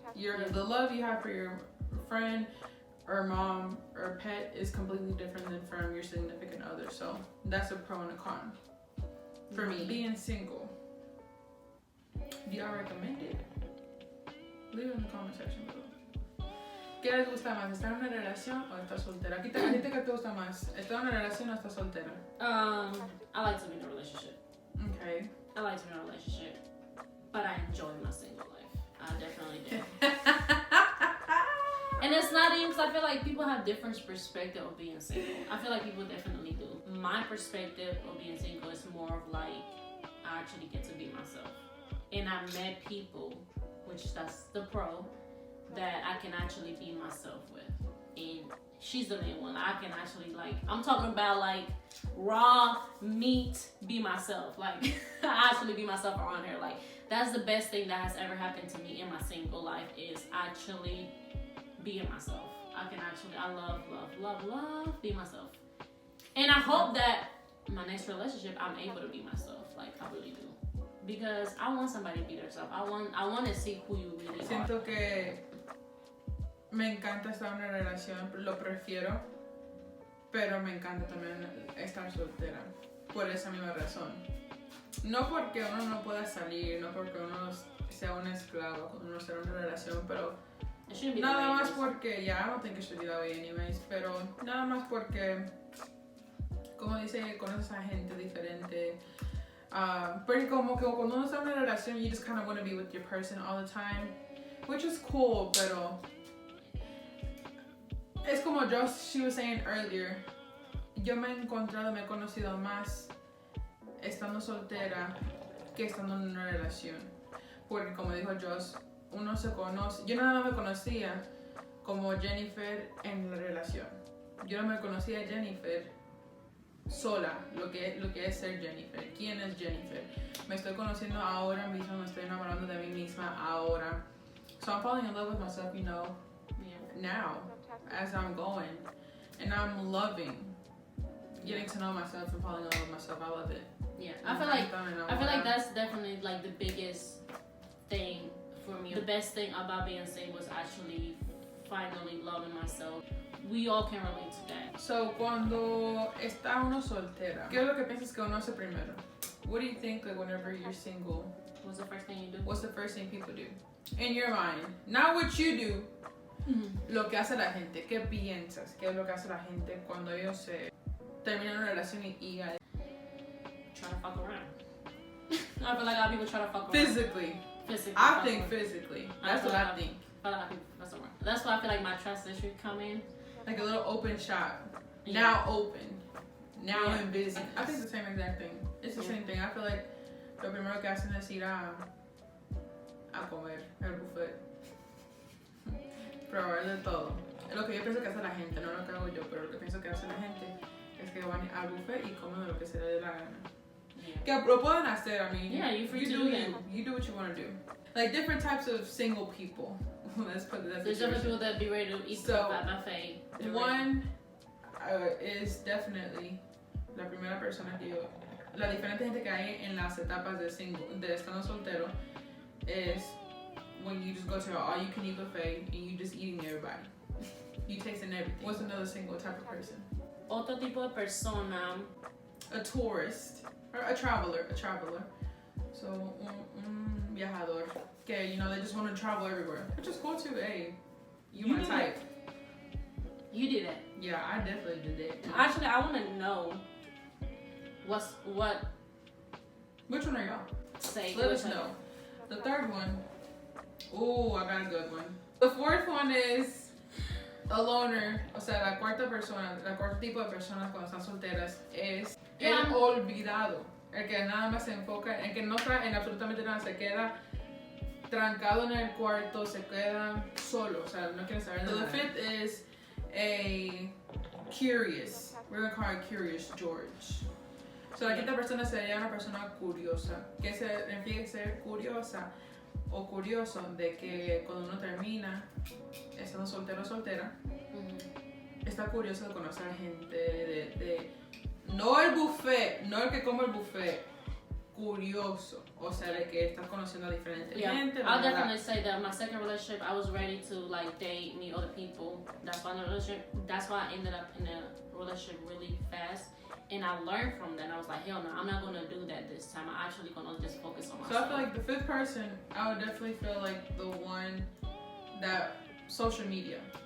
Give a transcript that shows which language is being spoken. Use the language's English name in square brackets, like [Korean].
[English] The love you have for your friend or mom or pet is completely different than from your significant other. So that's a pro and a con. For me, being single, do y'all recommend it? Leave it in the comment section below. [Spanish] ¿Qué les gusta más? [English] ¿Estar en una relación o estar soltera? ¿A ti qué te gusta más? ¿Estar en una relación o estar soltera? I like to be in a relationship. Okay. I like to be in a relationship, but I enjoy my single life. I definitely do. And it's not even because I feel like people have different perspective of being single. I feel like people definitely do. My perspective of being single is more of like I actually get to be myself, and I met people, which that's the pro, that I can actually be myself with, and she's the main one. I can actually, like, I'm talking about like raw meat, be myself. Like I actually be myself around her. Like that's the best thing that has ever happened to me in my single life is actually being myself. I love be myself. And I hope that my next relationship I'm able to be myself. Like I really do. Because I want somebody to be themselves. I want to see who you really are. [Spanish] Siento que me encanta estar en una relación, lo prefiero, pero me encanta también estar soltera. Por esa misma razón. No porque uno no pueda salir, no porque uno sea un esclavo cuando uno está en una relación, pero nada más porque, [English] I don't think it should be that way anyways, [Spanish] pero nada más porque, como dice, conoces a gente diferente. Porque como que cuando uno está en una relación, [English] you just kind of want to be with your person all the time, which is cool, [Spanish] pero es como [English] she was saying earlier, [Spanish] yo me he conocido más estando soltera que estando en una relación. Porque como dijo Joss, uno se conoce. Yo nada más me conocía como Jennifer en la relación. Yo no me conocía a Jennifer sola, lo que es ser Jennifer. ¿Quién es Jennifer? Me estoy conociendo ahora mismo, me estoy enamorando de mí misma ahora. [English] So I'm falling in love with myself, now, as I'm going. And I'm loving getting to know myself and falling in love with myself. I love it. Yeah, I feel like that's definitely like the biggest thing for me. The best thing about being single was actually finally loving myself. We all can relate to that. [Spanish] So, cuando está uno soltera, ¿qué es lo que piensas que uno hace primero? [English] What do you think, like, whenever you're single? What's the first thing you do? What's the first thing people do? In your mind. Not what you do. [Spanish] Lo que hace la gente. ¿Qué piensas? ¿Qué es lo que hace la gente cuando ellos se terminan una relación y [English] try to fuck around? I feel like a lot of people try to fuck around. Physically. I think physically. That's what I think. A lot of people mess around. That's why I feel like my trust issue come in. Like a little open shop. Yeah. Now open. Now in business. I think the same exact thing. It's the same thing. I feel like [Spanish] lo primero que hacen es ir a comer al buffet. Probar de todo. Es lo que yo pienso que hace la gente, no lo que hago yo, pero lo que pienso que hace la gente es que van al buffet y comen de lo que se les dé la gana. Que lo pueden hacer, [English] I mean. Yeah, you free to do do that. You do what you want to do. Like different types of single people. Let's put that. There's different people that be ready to eat So, at buffet. One is definitely [Spanish] la primera persona que yo. La diferente gente que hay en las etapas de estando soltero [English] is when you just go to an all-you-can-eat buffet and you just eating everybody. You tasting everything. What's another single type of person? [Spanish] Otro tipo de persona. [English] A tourist or a traveler. So [Spanish] un viajador. [English] Okay, you know, they just want to travel everywhere. Which is cool too. Hey, you my type. You did that. Yeah, I definitely did that. Actually, I want to know what. Which one are y'all? Say. Let us know. The third one. Ooh, I got a good one. The fourth one is a loner. [Spanish] O sea, la cuarto tipo de personas cuando están solteras es el olvidado. El que nada más se enfoca, el que no está en absolutamente nada, se queda trancado en el cuarto, se queda solo, o sea, no quiere saber nada. [English] So the fifth is a curious. We're gonna call it Curious George. [Spanish] So la quinta persona sería una persona curiosa, que se refiere a ser curiosa o curioso de que cuando uno termina estando soltero o soltera, está curioso de conocer a gente, no el buffet, no el que come el buffet, curioso, o sea, de que estás conociendo a diferente gente. [English] I'll definitely say that my second relationship, I was ready to like date, meet other people. That's why I ended up in a relationship really fast. And I learned from that. And I was like, hell no, I'm not gonna do that this time. I'm actually gonna just focus on myself. So I feel like the fifth person, I would definitely feel like the one that social media.